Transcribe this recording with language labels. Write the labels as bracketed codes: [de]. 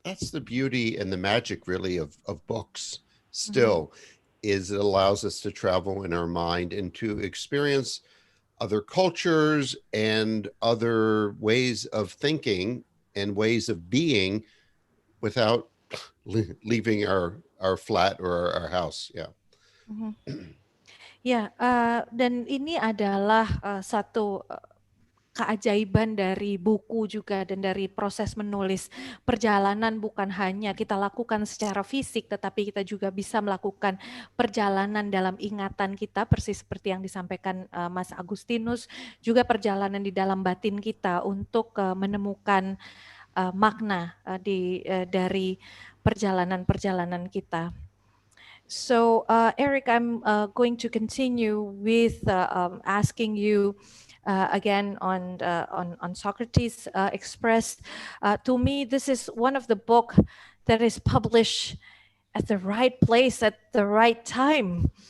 [en] the beauty and the magic really of books still, is it allows us to travel in our mind and to experience other cultures and other ways of thinking and ways of being without leaving our flat or our house. Yeah. [id] Ya, dan ini adalah satu keajaiban dari buku juga, dan dari proses menulis. Perjalanan bukan hanya kita lakukan secara fisik, tetapi kita juga bisa melakukan perjalanan dalam ingatan kita, persis seperti yang disampaikan Mas Agustinus, juga perjalanan di dalam batin kita untuk menemukan makna dari perjalanan-perjalanan kita. [en] So Eric, I'm going to continue with asking you again on Socrates expressed. To me, this is one of the book that is published at the right place at the right time.